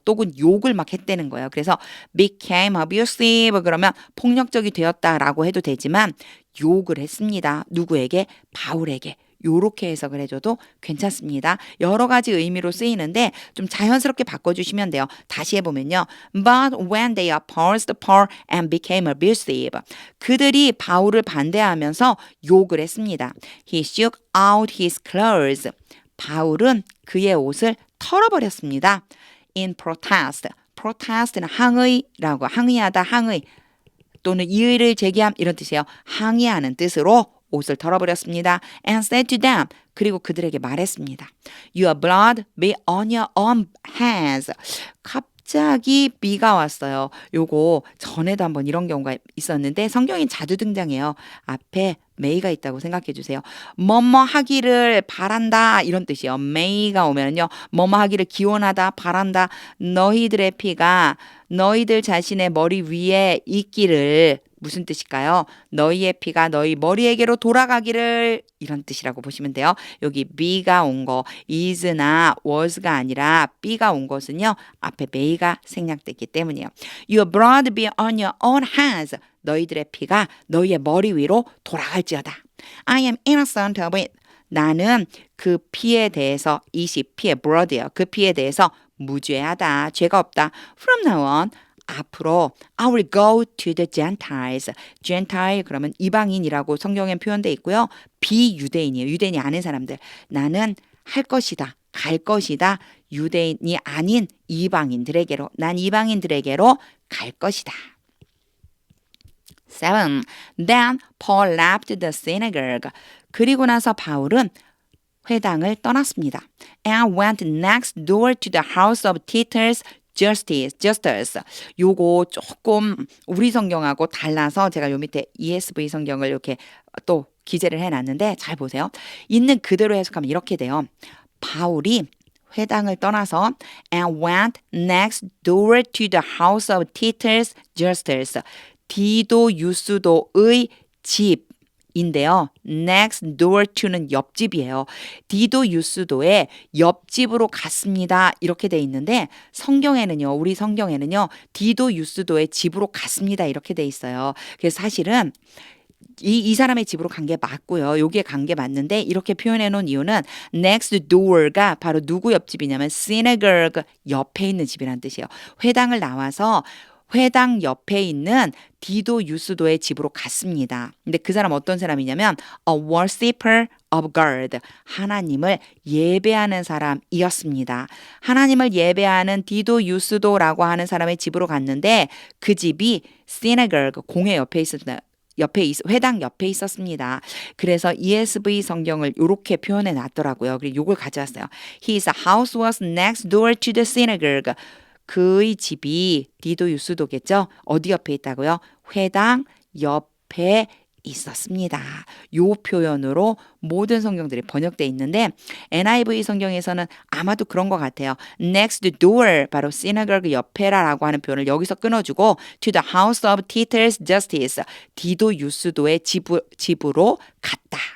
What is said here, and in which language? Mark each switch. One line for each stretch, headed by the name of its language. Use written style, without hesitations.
Korean: 또는 욕을 막 했다는 거예요. 그래서
English: became abusive
Korean: 그러면 폭력적이 되었다라고 해도 되지만 욕을 했습니다. 누구에게? 바울에게. 요렇게 해석을 해줘도 괜찮습니다. 여러 가지 의미로 쓰이는데 좀 자연스럽게 바꿔주시면 돼요. 다시 해보면요.
English: But when they opposed Paul and became abusive.
Korean: 그들이 바울을 반대하면서 욕을 했습니다.
English: He shook out his clothes.
Korean: 바울은 그의 옷을 털어버렸습니다.
English: In protest.
Korean: protest는 항의라고 항의하다 항의 또는 이의를 제기함 이런 뜻이에요. 항의하는 뜻으로 옷을 털어버렸습니다.
English: And said to them.
Korean: 그리고 그들에게 말했습니다.
English: Your blood be on your own hands.
Korean: 갑자기 비가 왔어요. 요거 전에도 한번 이런 경우가 있었는데 성경에 자주 등장해요. 앞에 may가 있다고 생각해 주세요. 뭐뭐 하기를 바란다 이런 뜻이에요. may가 오면요. 뭐뭐 하기를 기원하다 바란다. 너희들의 피가 너희들 자신의 머리 위에 있기를 무슨 뜻일까요? 너희의 피가 너희 머리에게로 돌아가기를 이런 뜻이라고 보시면 돼요. 여기 be가 온 거 is나 was가 아니라 be가 온 것은요. 앞에 may가 생략됐기 때문이에요.
English: Your blood be on your own hands.
Korean: 너희들의 피가 너희의 머리 위로 돌아갈지어다.
English: I am innocent of it.
Korean: 나는 그 피에 대해서 이시 피의 blood예요. 그 피에 대해서 무죄하다. 죄가 없다.
English: From now on. 앞으로 I will go to the Gentiles.
Korean: Gentile 그러면 이방인이라고 성경에 표현되어 있고요. 비유대인이에요. 유대인이 아닌 사람들. 나는 할 것이다. 갈 것이다. 유대인이 아닌 이방인들에게로. 난 이방인들에게로 갈 것이다.
English: 7. Then Paul left the synagogue.
Korean: 그리고 나서 바울은 회당을 떠났습니다.
English: And went next door to the house of Titus Justus.
Korean: 요거 조금 우리 성경하고 달라서 제가 요 밑에 ESV 성경을 이렇게 또 기재를 해놨는데 잘 보세요. 있는 그대로 해석하면 이렇게 돼요. 바울이 회당을 떠나서
English: and went next door to the house of Titus Justus.
Korean: 디도 유스도의 집인데요. next door to는 옆집이에요. 디도 유스도의 옆집으로 갔습니다. 이렇게 돼 있는데 성경에는요. 우리 성경에는요. 디도 유스도의 집으로 갔습니다. 이렇게 돼 있어요. 그래서 사실은 이 사람의 집으로 간 게 맞고요. 여기에 간 게 맞는데 이렇게 표현해 놓은 이유는 next door가 바로 누구 옆집이냐면 synagogue 옆에 있는 집이라는 뜻이에요. 회당을 나와서 회당 옆에 있는 디도 유스도의 집으로 갔습니다. 근데 그 사람 어떤 사람이냐면
English: a worshiper of God.
Korean: 하나님을 예배하는 사람이었습니다. 하나님을 예배하는 디도 유스도라고 하는 사람의 집으로 갔는데 그 집이
English: synagogue
Korean: 공회 옆에 있었다. 회당 옆에 있었습니다. 그래서 ESV 성경을 이렇게 표현해 놨더라고요. 그리고 이걸 가져왔어요.
English: His house was next door to the synagogue.
Korean: 그의 집이 디도 유스도겠죠. 어디 옆에 있다고요? 회당 옆에 있었습니다. 요 표현으로 모든 성경들이 번역되어 있는데 NIV 성경에서는 아마도 그런 것 같아요.
English: Next door
Korean: 바로 synagogue 옆에라라고 하는 표현을 여기서 끊어주고
English: to the house of Titus Justus
Korean: 디도 유스도의 집으로 갔다.